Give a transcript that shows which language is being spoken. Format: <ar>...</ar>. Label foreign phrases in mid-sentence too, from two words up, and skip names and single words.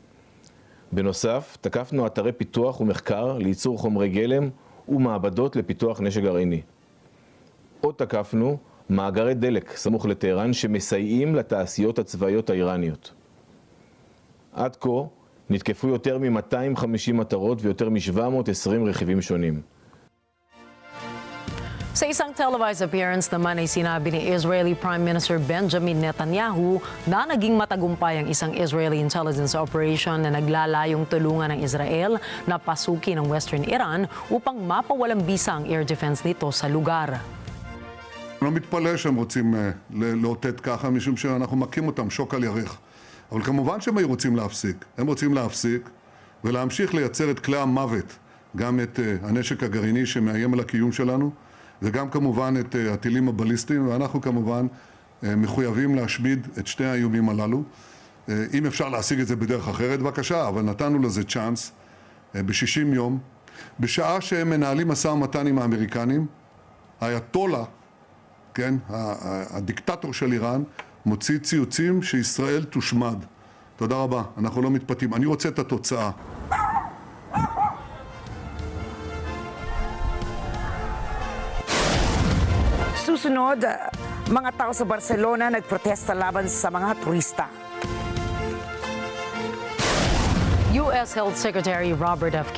<he>בנוסף, תקפנו אתרי פיתוח ומחקר לייצור חומרי גלם ומעבדות לפיתוח נשק גרעיני. עוד תקפנו מאגרי דלק סמוך לטהרן שמסייעים לתעשיות הצבאיות האיראניות. עד כה נתקפו יותר מ-250 מטרות ויותר מ-720 רכיבים שונים.</he> <tl>Sa isang</tl> <en>televised appearance</en> <tl>naman ay sinabi ni</tl> <en>Israeli Prime Minister</en> <tl>Benjamin Netanyahu na naging matagumpay ang isang</tl> <en>Israeli intelligence operation</en> <tl>na naglalayong tulungan ng Israel na pasukin ang Western Iran upang mapawalang bisa ang</tl> <en>air defense</en> <tl>nito sa lugar.</tl> <he>אני לא מתפלא שהם רוצים לאותת ככה, משום שאנחנו מכים אותם שוק על ירך. אבל כמובן שהם רוצים להפסיק. הם רוצים להפסיק ולהמשיך לייצר את כלי המוות, גם את הנשק הגרעיני שמאיים על הקיום שלנו, וגם כמובן את הטילים הבליסטיים, ואנחנו כמובן מחויבים להשמיד את שני האיומים הללו. אם אפשר להשיג את זה בדרך אחרת, בבקשה, אבל נתנו לזה צ'אנס ב-60 יום. בשעה שהם מנהלים משא ומתן עם האמריקנים, האייתולה, כן, הדיקטטור של איראן, מוציא ציוצים שישראל תושמד. תודה רבה, אנחנו לא מתפתים. אני רוצה את התוצאה.</he> <tl>Susunod, mga tao sa Barcelona nagprotesta laban sa mga turista.</tl> <en>U.S. Health Secretary Robert F.</en>